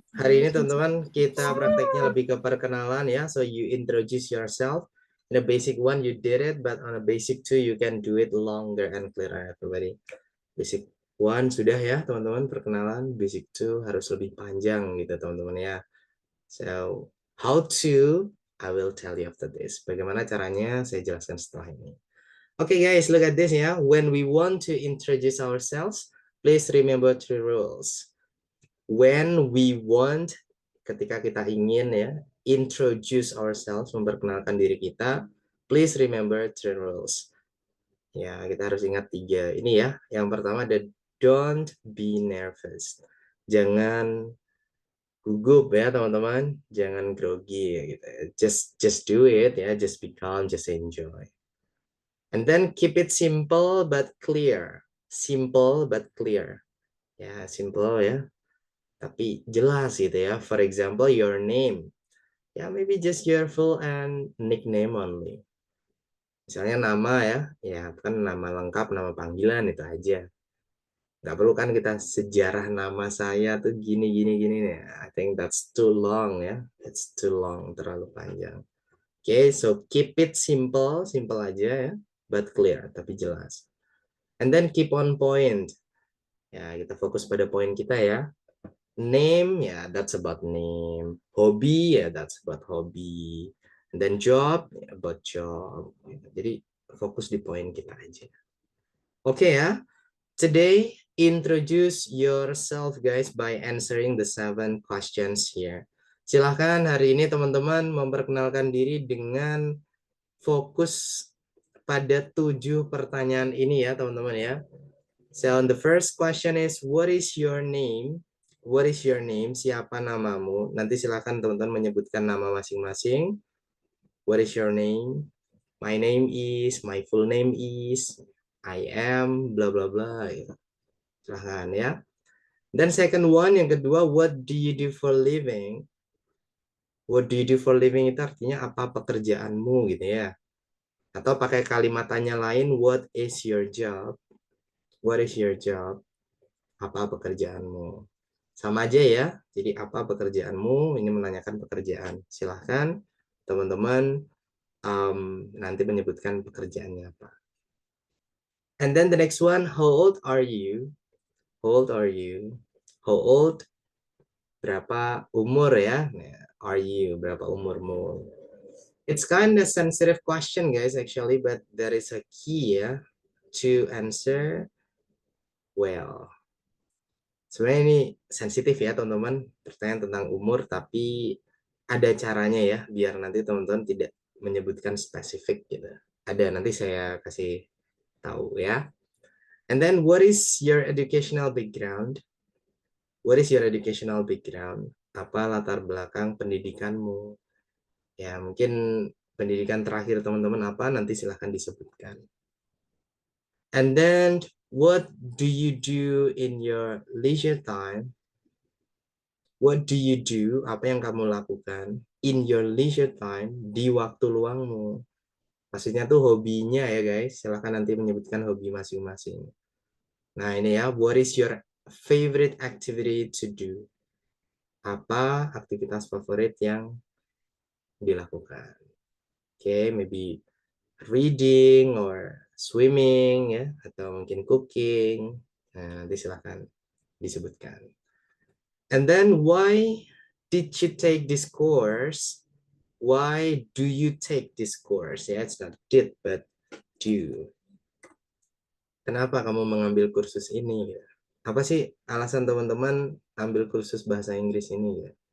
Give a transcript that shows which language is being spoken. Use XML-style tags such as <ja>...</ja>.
<id>Hari ini teman-teman kita prakteknya lebih ke perkenalan ya.</id> <en>So you introduce yourself. In a basic 1 you did it, but on a basic 2 you can do it longer and clearer, everybody.</en> <id>Basic 1 sudah ya teman-teman perkenalan. Basic 2 harus lebih panjang gitu teman-teman ya.</id> <en>So how to, I will tell you after this.</en> <id>Bagaimana caranya saya jelaskan setelah ini.</id> <en>Okay guys, look at this ya. When we want to introduce ourselves, please remember 3 rules. When we want,</en> <id>ketika kita ingin ya,</id> <en>introduce ourselves,</en> <id>memperkenalkan diri kita,</id> <en>please remember 3 rules.</en> <id>Ya, kita harus ingat 3. Ini ya. Yang pertama ada</id> <en>don't be nervous.</en> <id>Jangan gugup ya teman-teman. Jangan grogi ya gitu.</id> <en>Just do it</en> <id>ya.</id> <en>Just be calm, just enjoy. And then keep it simple but clear. Simple but clear.</en> <id>Ya, simple ya. Tapi jelas gitu ya.</id> <en>For example, your name. Ya, maybe just your full and nickname only.</en> <id>Misalnya nama ya, ya kan nama lengkap, nama panggilan itu aja. Nggak perlu kan kita sejarah nama saya tuh gini gini nih.</id> <en>I think that's too long ya. It's too long,</en> <id>terlalu panjang.</id> <en>Okay, so keep it simple, simple aja ya, but clear,</en> <id>tapi jelas.</id> <en>And then keep on point.</en> <id>Ya, kita fokus pada poin kita ya.</id> <en>Name, ya, that's about name. Hobby, ya, that's about hobby. And then job, ya, about job.</en> <id>Jadi fokus di poin kita aja. Oke ya.</id> <en>Today, introduce yourself guys by answering the 7 questions here.</en> <id>Silahkan hari ini teman-teman memperkenalkan diri dengan fokus pada 7 pertanyaan ini ya teman-teman ya.</id> <en>So the first question is, what is your name? What is your name?</en> <id>Siapa namamu? Nanti silahkan teman-teman menyebutkan nama masing-masing.</id> <en>What is your name? My name is, my full name is, I am, bla bla bla.</en> <id>Silahkan ya.</id> <en>Dan second one,</en> <id>yang kedua,</id> <en>what do you do for living? What do you do for living</en> <id>itu artinya apa pekerjaanmu gitu ya. Atau pakai kalimat tanya lain,</id> <en>what is your job? What is your job?</en> <id>Apa pekerjaanmu? Sama aja ya. Jadi apa pekerjaanmu? Ini menanyakan pekerjaan. Silahkan teman-teman nanti menyebutkan pekerjaannya apa.</id> <en>And then the next one, how old are you? How old are you? How old?</en> <id>Berapa umur ya?</id> <en>Are you?</en> <id>Berapa umurmu?</id> <en>It's kind of sensitive question guys actually, but there is a key ya to answer well.</en> <id>Sebenarnya ini sensitif ya teman-teman, pertanyaan tentang umur, tapi ada caranya ya, biar nanti teman-teman tidak menyebutkan spesifik gitu. Ada, nanti saya kasih tahu ya.</id> <en>And then what is your educational background? What is your educational background?</en> <id>Apa latar belakang pendidikanmu? Ya, mungkin pendidikan terakhir teman-teman apa, nanti silahkan disebutkan.</id> <en>And then what do you do in your leisure time? What do you do?</en> <id>Apa yang kamu lakukan</id> <en>in your leisure time,</en> <id>di waktu luangmu? Maksudnya tuh hobinya ya guys. Silahkan nanti menyebutkan hobi masing-masing.</id> <en>Nah ini ya, what is your favorite activity to do?</en> <id>Apa aktivitas favorit yang dilakukan?</id> <en>Okay, maybe reading or swimming ya,</en> <id>atau mungkin</id> <en>cooking.</en> <id>Nah, nanti silahkan disebutkan.</id> <en>And then why did you take this course? Why do you take this course? Ya, it's not did but do.</en> <id>Kenapa kamu mengambil kursus ini? Apa sih alasan teman-teman ambil kursus bahasa Inggris ini?</id>